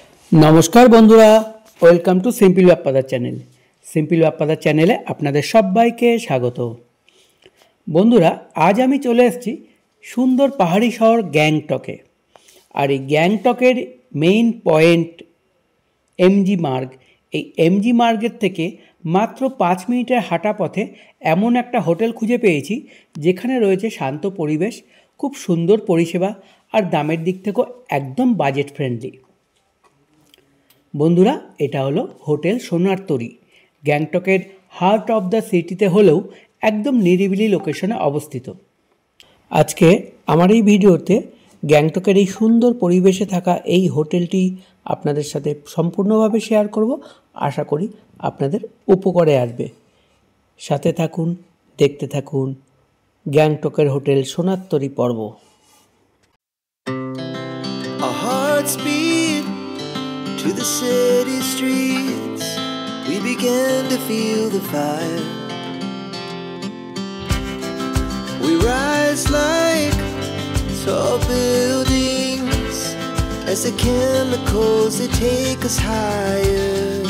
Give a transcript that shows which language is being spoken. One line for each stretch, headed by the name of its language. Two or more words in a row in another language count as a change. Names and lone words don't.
Bangla: নমস্কার বন্ধুরা
English: welcome to
Bangla: সিম্পল বাপ্পাদার চ্যানেল। সিম্পল বাপ্পাদার চ্যানেলে আপনাদের সবাইকে স্বাগত। বন্ধুরা আজ আমি চলে এসেছি সুন্দর পাহাড়ী শহর গ্যাংটকে। আর গ্যাংটকের
English: main point
Bangla: এমজি মার্গ। এমজি মার্গের থেকে মাত্র 5 মিনিটের হাটা পথে এমন একটা হোটেল खुঁজে পেয়েছি যেখানে রয়েছে শান্ত পরিবেশ, খুব সুন্দর পরিষেবা আর দামের দিক थेकेও एकदम
English: budget friendly.
Bangla: বন্ধুরা এটা হলো হোটেল সোনার তরী। গ্যাংটকের
English: heart of the cityতে
Bangla: हलेও একদম নিরিবিলি লোকেশনে অবস্থিত। আজকে আমার এই ভিডিওতে গ্যাংটকের এই সুন্দর পরিবেশে থাকা এই হোটেলটি আপনাদের সাথে সম্পূর্ণভাবে শেয়ার করব। আশা করি আপনাদের উপকারে আসবে। সাথে থাকুন, দেখতে থাকুন গ্যাংটকের হোটেল সোনার তরি পর্ব।
English: To the city streets, we began to feel the fire. We rise like tall buildings as the chemicals they take us higher.